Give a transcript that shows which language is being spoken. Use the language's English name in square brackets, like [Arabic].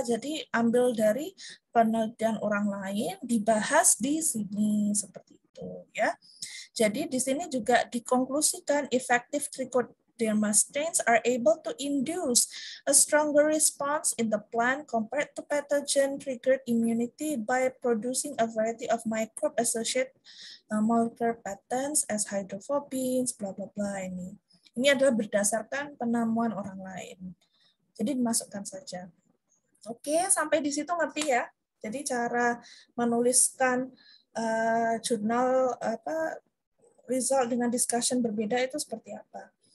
[Indonesian] Jadi ambil dari penelitian orang lain dibahas di sini seperti itu ya. Jadi di sini juga dikonklusikan [English] effective trichoderma strains are able to induce a stronger response in the plant compared to pathogen triggered immunity by producing a variety of microbe associated molecular patterns as hydrophobins bla bla bla ini. [Indonesian] Ini adalah berdasarkan penemuan orang lain. Jadi dimasukkan saja. Oke, sampai di situ ngerti ya. Jadi cara menuliskan jurnal result dengan discussion berbeda itu seperti apa.